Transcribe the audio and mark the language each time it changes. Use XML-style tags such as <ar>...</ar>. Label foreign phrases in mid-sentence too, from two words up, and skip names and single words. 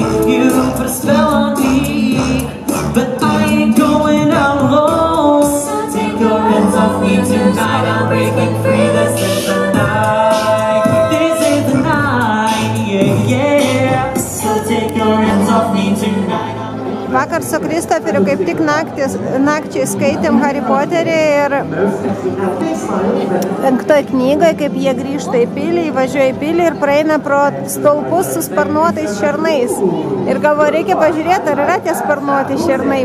<en>You put a spell on me, but I ain't going out alone. So take your hands off me tonight. I'm breaking free. This is the night. This is the night. Yeah, yeah. So take your hands off me tonight.</en> <lt>Vakar su Kristoferiu kaip tik nakčiai skaitėm Harry Potterį ir 5 knygoje, kaip jie grįžta į pilį, įvažiuoja į pilį ir praeina pro stulpus su sparnuotais šernais. Ir galvoju, reikia pažiūrėti, ar yra tie sparnuoti šernai.</lt>